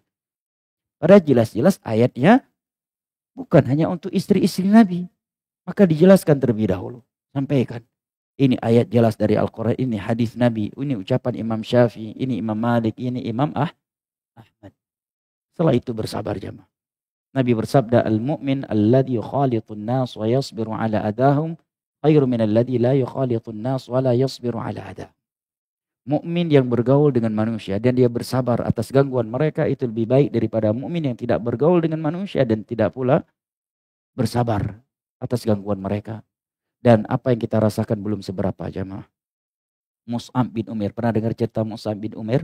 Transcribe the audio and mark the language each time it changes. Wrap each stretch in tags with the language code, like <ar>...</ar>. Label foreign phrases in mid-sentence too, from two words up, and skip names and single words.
<id>Padahal jelas-jelas ayatnya bukan hanya untuk istri-istri Nabi. Maka dijelaskan terlebih dahulu. Sampaikan. Ini ayat jelas dari Al-Quran, ini hadis Nabi, ini ucapan Imam Syafi'i, ini Imam Malik, ini Imam Ahmad. Setelah itu bersabar jemaah. Nabi bersabda,</id> <ar>"المؤمن الذي يخالط الناس ويصبر على أذاهم خير من الذي لا يخالط الناس ولا يصبر على أذاهم."</ar> <id>Mukmin yang bergaul dengan manusia dan dia bersabar atas gangguan mereka itu lebih baik daripada mukmin yang tidak bergaul dengan manusia dan tidak pula bersabar atas gangguan mereka. Dan apa yang kita rasakan belum seberapa jemaah. Mus'ab bin Umair, pernah dengar cerita Mus'ab bin Umair?</id>